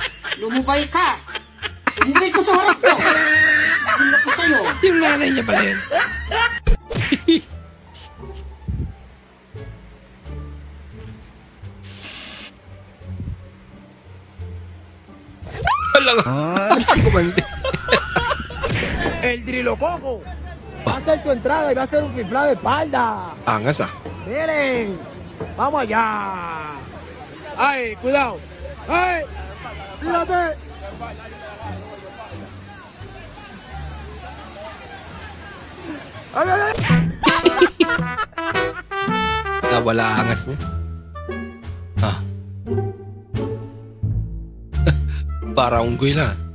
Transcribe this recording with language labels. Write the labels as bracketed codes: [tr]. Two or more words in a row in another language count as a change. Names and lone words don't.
[tl] Lumubay ka. Lumubay ko sa harap ko. Ano ko sa'yo? Yung nanay niya pala yun. Wala nga. Kumandi. [es] El Trilococo. Va a hacer su entrada y va a hacer un fiflado de espalda. [tl] Angas ah. [es] Miren. Vamos allá. Ay, cuidado. Ay. Tírate. Ay, ay, ay. [tl] Wala angas niya. Ah. Para unggoy lang.